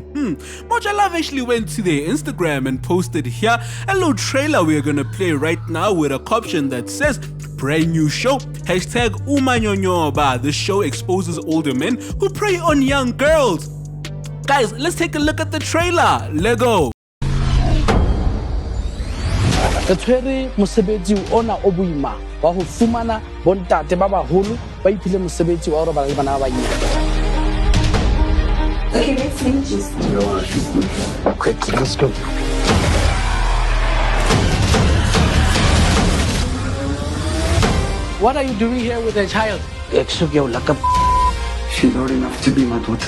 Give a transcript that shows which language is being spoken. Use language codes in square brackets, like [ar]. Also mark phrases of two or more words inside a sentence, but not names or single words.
[en] Moja Love actually went to their Instagram and posted here a little trailer we're gonna play right now with a caption that says brand new show, #Umanyonyoba. The show exposes older men who prey on young girls. Guys, let's take a look at the trailer. Let's go. [st] Re tshwere mosebetsi ona o boima wa ho fumana bontate ba baholo ba iphile mosebetsi wa hore ba le bana ba banyane. [en] Okay, let's finish this. Quick, let's go. What are you doing here with a child? She's old enough to be my daughter.